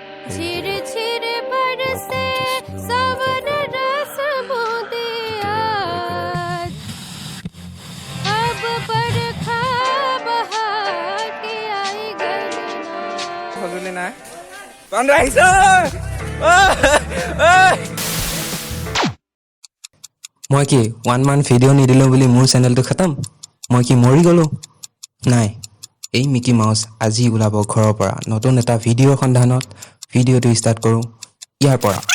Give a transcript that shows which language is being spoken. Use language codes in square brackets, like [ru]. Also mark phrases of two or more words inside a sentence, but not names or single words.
[hi] छिर छिर बरसे सावन रस बूंदे आज अब बरखा बहार के आई गगना [as] সজুলি নাই বান্দৰ আহিছে মই কি 1 মান ভিডিঅ' নিদিলোঁ বুলি মোৰ চেনেলটো খতম মই কি মৰি গ'লোঁ নাই এই মিকি মাউছ আজি ওলাব ঘৰৰ পৰা নতুন এটা ভিডিঅ'ৰ সন্ধানত ভিডিঅ'টো ষ্টাৰ্ট কৰোঁ ইয়াৰ পৰা